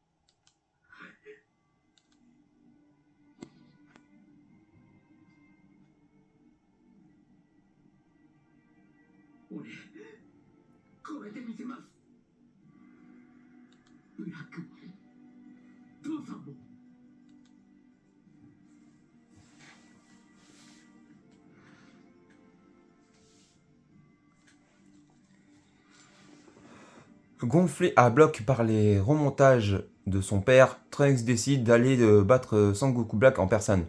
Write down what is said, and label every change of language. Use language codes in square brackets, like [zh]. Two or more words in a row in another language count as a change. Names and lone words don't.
[ja] 俺超えてみせます。ブラックも父さんも。 [fr] Gonflé à bloc par les remontages de son père, Trunks décide d'aller battre Sangoku Black en personne.